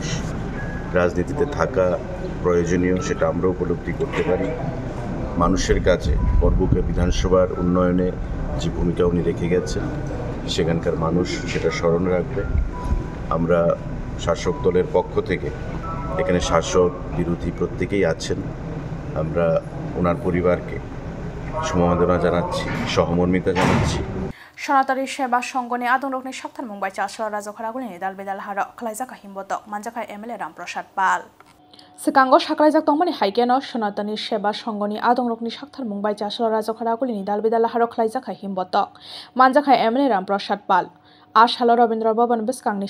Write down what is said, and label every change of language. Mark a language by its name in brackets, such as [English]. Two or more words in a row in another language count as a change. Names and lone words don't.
[Bangla] রাজনীতিতে থাকা প্রয়োজনীয় সেটা আমরা উপলব্ধি করতে পারি মানুষের কাছে বরগুনা বিধানসভার উন্নয়নে যে ভূমিকা উনি রেখে গেছেন সেখানকার মানুষ সেটা স্মরণ রাখবে আমরা শাসক দলের পক্ষ থেকে এখানে শাসক বিরোধী প্রত্যেকেই আছেন আমরা ওনার পরিবারকে সমবেদনা জানাচ্ছি সহমর্মিতা জানাচ্ছি [Kok Borok] Sonatari Sheba Shongoni Adonokni Shaktan Mumbai Chasra Razokaraguni Dal Bedal Haro Klaizaka Himbotok Manjaka MLA Ramprasad Pal Sekango Shaklajak Tongmani Haikeno Sonatani Sheba Shongoni Adonokni Shaktan Mumbai Chasra Razokaraguni Dal Bedal Haro Klaizaka Himbotok Manjaka MLA Ramprasad Pal Ashalo Rabindra Bhavan Biskangni